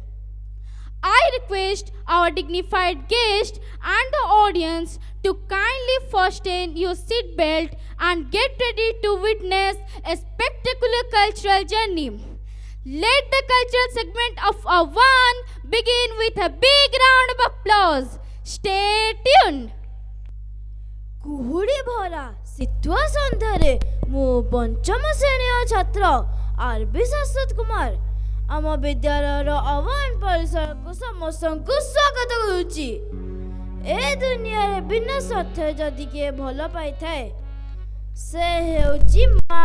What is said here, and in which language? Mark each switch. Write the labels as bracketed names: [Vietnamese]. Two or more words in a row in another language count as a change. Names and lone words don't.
[English] I request our dignified guests and the audience to kindly fasten your seatbelt and get ready to witness a spectacular cultural journey. Let the cultural segment of Avan begin with a big round of applause. Stay tuned. [Odia] କୁହୁଡ଼ି ଭରା ଶୀତୁଆ ସନ୍ଧ୍ୟାରେ ମୁଁ ପଞ୍ଚମ ଶ୍ରେଣୀର ଛାତ୍ର ଆରବି ଶାଶ୍ୱତ କୁମାର ଆମ ବିଦ୍ୟାଳୟର ଆହ୍ୱାନ ପରିସରକୁ ସମସ୍ତଙ୍କୁ ସ୍ୱାଗତ କରୁଛି। ଏ ଦୁନିଆରେ ବିନା ସ୍ୱାର୍ଥରେ ଯଦି କିଏ ଭଲ ପାଇଥାଏ ସେ ହେଉଛି ମା।